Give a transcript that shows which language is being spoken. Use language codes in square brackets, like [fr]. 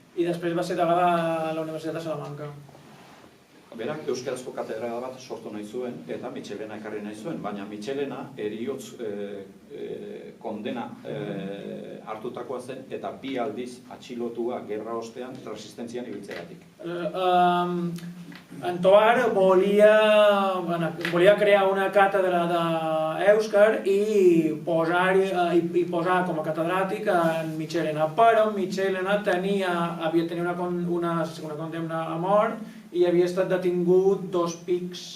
[ca] I després va ser delegada a la Universitat de Salamanca. [eu] Berak euskarazko katedrala bat sortu nahi zuen eta Mitxelena ekarri nahi zuen, baina Mitxelena heriotz kondena hartutakoa zen eta 2 aldiz atxilotua gerra ostean resistentzian ibiltzeagatik. [ca] En Tovar volia crear una càtedra d'Èuscar i posar com a catedràtic en Mitxelena, però Mitxelena havia tenir una condemna a mort i havia estat detingut 2 pics.